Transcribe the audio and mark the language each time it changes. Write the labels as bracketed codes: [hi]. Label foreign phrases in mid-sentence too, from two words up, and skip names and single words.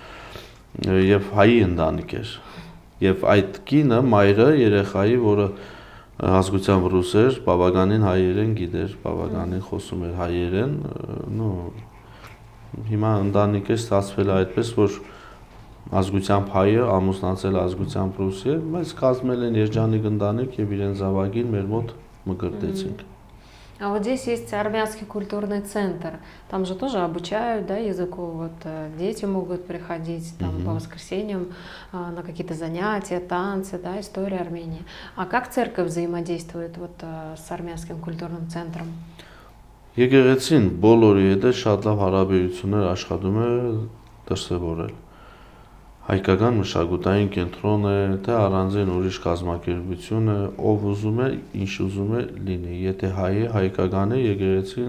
[hy] Եվ հայի ընտանիք էր եւ այդ կինը մայրը երեխայի, որը ազգությամբ ռուս էր, բավականին հայերեն գիտեր, բավականին խոսում էր հայերեն, հիմա ընտանիքը ստացվել է այդպես, որ ազգությամբ հայը ամուսնացել ազգությամբ ռուսի, բայց կազմել են երջանիկ ընտանիք եւ իրեն զավակին մեր մոտ մգրտեցինք։ [ru] А вот здесь есть армянский культурный центр. Там же тоже обучают, да, языку. Вот дети могут приходить там по воскресеньям на какие-то занятия, танцы, да, история Армении. А как церковь взаимодействует вот с армянским культурным центром? [hy] Եկեղեցին բոլորի հետ շատ լավ հարաբերություններ աշխատում է դրսևորել։ Հայկական մշակութային կենտրոն է, թե առանձին ուրիշ կազմակերպություն է, ով ուզում է, ինչ ուզում է լինի։ Եթե հայ է, հայկական է, եկեղեցին